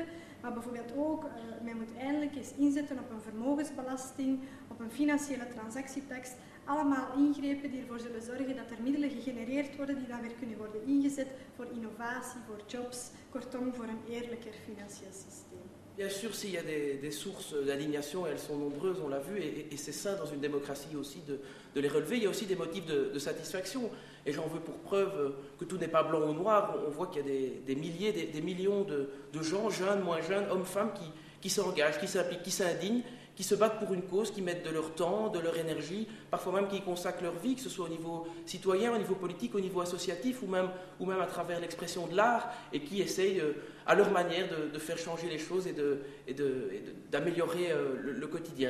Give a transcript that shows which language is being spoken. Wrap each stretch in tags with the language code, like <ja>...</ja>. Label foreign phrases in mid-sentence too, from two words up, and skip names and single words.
<nl>Maar bijvoorbeeld ook, men moet eindelijk eens inzetten op een vermogensbelasting, op een financiële transactietax. Allemaal ingrepen die ervoor zullen zorgen dat er middelen gegenereerd worden die dan weer kunnen worden ingezet voor innovatie, voor jobs, kortom voor een eerlijker financieel systeem.</nl> <fr>Bien sûr, s'il y a des sources d'indignation, elles sont nombreuses, on l'a vu, et c'est sain dans une démocratie aussi de les relever. Il y a aussi des motifs de satisfaction, et j'en veux pour preuve que tout n'est pas blanc ou noir. On voit qu'il y a des milliers, des millions de gens, jeunes, moins jeunes, hommes, femmes, qui s'engagent, qui s'impliquent, qui s'indignent, qui se battent pour une cause, qui mettent de leur temps, de leur énergie, parfois même qui y consacrent leur vie, que ce soit au niveau citoyen, au niveau politique, au niveau associatif, ou même à travers l'expression de l'art, et qui essayent à leur manière de faire changer les choses et d'améliorer le quotidien.</fr>